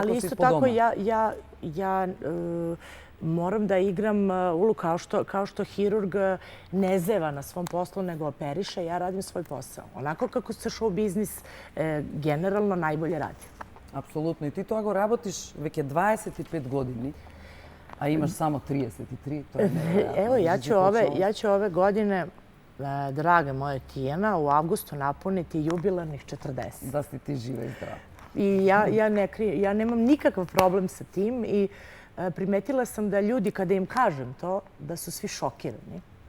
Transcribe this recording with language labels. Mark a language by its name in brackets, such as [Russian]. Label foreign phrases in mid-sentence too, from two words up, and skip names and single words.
[Serbian] Ali isto tako ja moram da igram ulogu kao što hirurg ne zeva na svom poslu nego operiše, ja radim svoj posao. Onako kako se show biznis generalno najbolje radi. Apsolutno. I ti to ako [Macedonian] работиш веќе 25 години, [Serbian] a imaš samo 33, to je nevjerojatno. Evo, ja ću ove godine, draga moja Tijana, u avgustu napuniti jubilarnih 40. Da si ti živa i zdrava. I ja nemam nikakav problem sa tim i primetila sam da ljudi, kada im kažem to, da su svi šokirani.